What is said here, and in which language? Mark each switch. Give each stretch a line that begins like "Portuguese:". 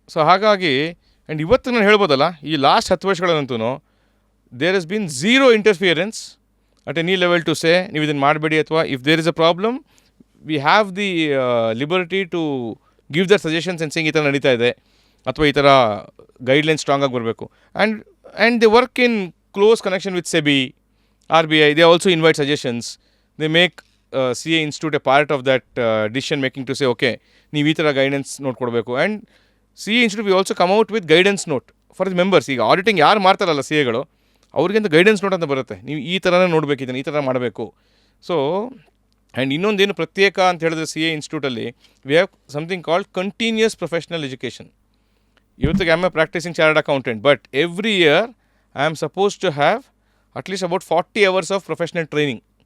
Kannada: So ಹಾಗಾಗಿ and ಇವತ್ತು ನಾನು ಹೇಳ್ಬೋದಲ್ಲ, ಈ last 10 ವರ್ಷಗಳಂತೂ
English: there has been zero interference at any level to say
Kannada: ನೀವು ಇದನ್ನು ಮಾಡಬೇಡಿ,
English: ಅಥವಾ if there is a problem we have the liberty to give their suggestions and saying
Kannada: ಈ ಥರ ನಡೀತಾ ಇದೆ, ಅಥವಾ ಈ ಥರ ಗೈಡ್ಲೈನ್ ಸ್ಟ್ರಾಂಗಾಗಿ ಬರಬೇಕು.
English: And they work in close connection with SEBI, RBI. They also invite suggestions. They make CA Institute a part of that decision making to say, okay,
Kannada: ನೀವು ಈ ಥರ ಗೈಡೆನ್ಸ್ ನೋಟ್ ಕೊಡಬೇಕು.
English: And CA Institute we also come out with guidance note for the members.
Kannada: ಈಗ auditing ಯಾರು ಮಾಡ್ತಾರಲ್ಲ C ಎಗಳು, ಅವ್ರಿಗಿಂತ guidance note ಅಂತ ಬರುತ್ತೆ, ನೀವು ಈ ಥರನೇ ನೋಡಬೇಕು, ಇದನ್ನು ಈ ಥರ ಮಾಡಬೇಕು.
English: so and
Kannada: ಇನ್ನೊಂದೇನು ಪ್ರತ್ಯೇಕ ಅಂತ ಹೇಳಿದ್ರೆ
English: CA Instituteಲ್ಲಿ we have something called continuous professional education. ಇವತ್ತಿಗೆ I am a practising chartered accountant, but every year I am suppose to have at least about 40 hours of professional training.